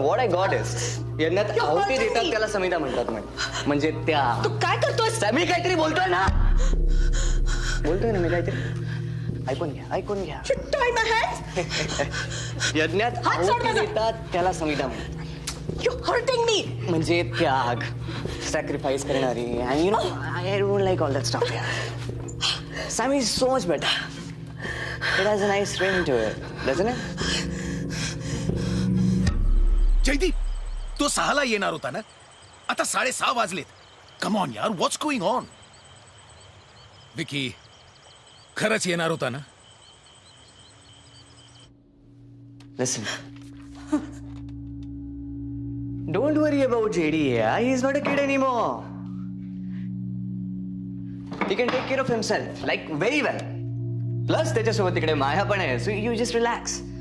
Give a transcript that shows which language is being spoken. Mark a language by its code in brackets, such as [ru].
[en] what I got is [mr] यज्ञात आहुती देतात त्याला समिधा म्हणतात म्हणजे त्या तू काय करतोस मी काहीतरी बोलतोय ना मी काहीतरी ऐकून घ्या [en] Tie my hands. [mr] यज्ञात हात सोड आहुती माझा. देतात त्याला समिधा म्हणतात [en] You're hurting me. [mr] म्हणजे त्याग सॅक्रिफाईस करणारी [en] and you know I don't like all that stuff yeah. Sammy is so much better. It has a nice ring to it, doesn't it? [mr] Jaydeep तो 6ला येणार होता ना आता 6:30 वाजलेत [en] come on [mr] यार [en] what's going on [mr] विकी खरंच येणार होता ना [en] Listen. Don't worry about JD. Yeah, he's not a kid anymore. He can take care of himself, like very well. Plus, [mr] त्याच्यासोबत तिकडे माया पण आहे, [en] so you just relax.